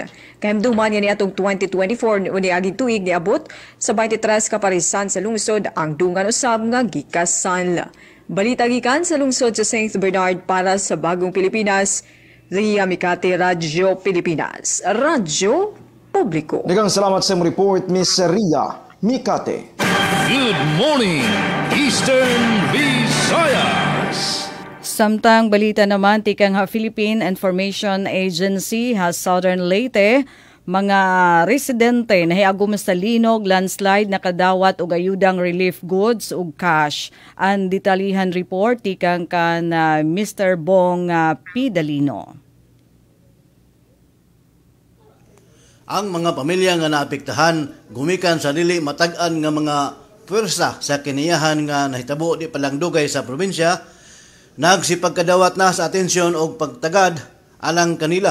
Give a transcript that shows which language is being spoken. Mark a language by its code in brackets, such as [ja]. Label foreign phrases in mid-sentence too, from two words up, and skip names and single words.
[ceb] Kahimduman ni atong 2024 uni aging tuig niabot sa 23 ka parisan sa lungsod ang dungan usab nga gikasal. Balita gikan sa lungsod sa St. Bernard para sa Bagong Pilipinas, Ria Mikate, Radyo Pilipinas. Radyo Publiko. Daghang salamat sa report, Miss Ria Mikate. [en] Good morning, Eastern Visayas. [war] Samtang balita naman, tikang Philippine Information Agency has Southern Leyte, mga residente nahiagom sa linog, landslide, nakadawat og ayudang relief goods ug cash. Ang detalihan report tikang kan Mr. Bong Pidalino. Ang mga pamilya nga naapektahan gumikan sa dili matag-an nga mga pwersa sa kiniyahan nga nahitabo di palang dugay sa probinsya, nagsipagkadawat na sa atensyon og pagtagad alang kanila.